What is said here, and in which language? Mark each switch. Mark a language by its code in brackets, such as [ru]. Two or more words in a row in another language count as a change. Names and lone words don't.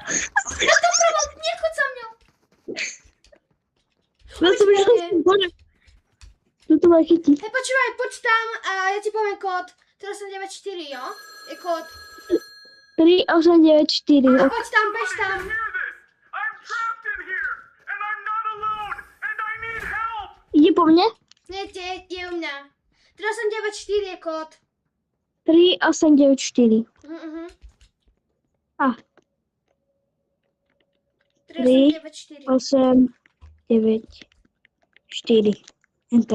[sk] No dopravo, nechoď za mňou. Ja som Poď, išla bože. Tu to ma chytí. Hej, počúvaj, poď tam a ja ti poviem kód. 3894, jo? Je kód. 3894. A poď tam, bež tam. [en] I'm trapped in here, and I'm not alone, and I need help! [sk] Ide po mne? Nie, je u mňa. 3894 je kód. 3894. A, 3894. 8, 9, 4. Enter.